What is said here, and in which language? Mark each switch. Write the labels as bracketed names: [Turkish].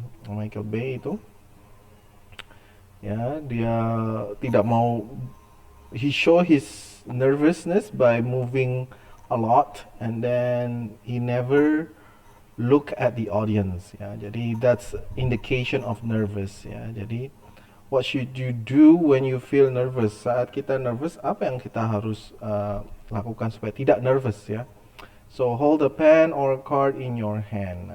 [English] Michael Bay itu, ya, [Indonesian] dia tidak mau, [English] he show his nervousness by moving a lot, and then he never look at the audience, ya. Jadi that's indication of nervous, ya. Jadi what should you do when you feel nervous? [Indonesian] Saat kita nervous, apa yang kita harus lakukan supaya tidak nervous, ya? [English] So hold a pen or a card in your hand.